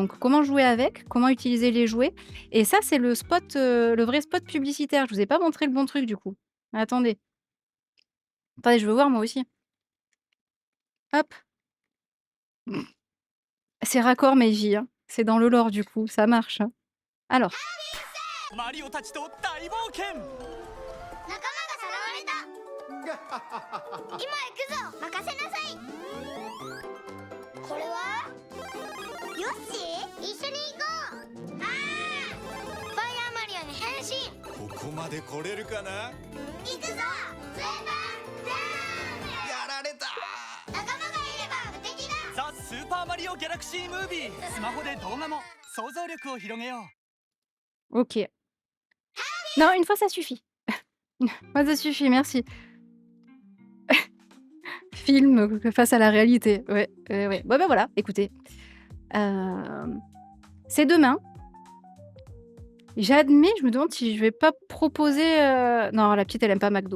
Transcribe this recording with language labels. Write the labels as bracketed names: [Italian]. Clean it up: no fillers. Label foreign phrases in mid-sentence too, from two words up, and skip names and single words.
[French] Donc, comment jouer avec, comment utiliser les jouets. Et ça, c'est le spot, le vrai spot publicitaire. Je vous ai pas montré le bon truc, du coup. Attendez. Attendez, je veux voir moi aussi. Hop. C'est raccord Meiji, hein. C'est dans le lore, du coup. Ça marche, hein. Alors. [Japanese] マリオたちと大冒険仲間がさらわれた今行くぞ任せなさいこれはよし一緒に行こうああファイヤーマリオに変身ここまで来れるかな行くぞスーパージャンやられたプ仲間がいれば無敵だザ・スーパーマリオギャラクシームービースマホで動画も想像力を広げよう [French] OK. Non, une fois, ça suffit. Moi, ça suffit, merci. Film face à la réalité. Ouais, ouais. Ouais, bah, voilà, écoutez. C'est demain. J'admets, je me demande si je vais pas proposer, non, la petite, elle aime pas McDo.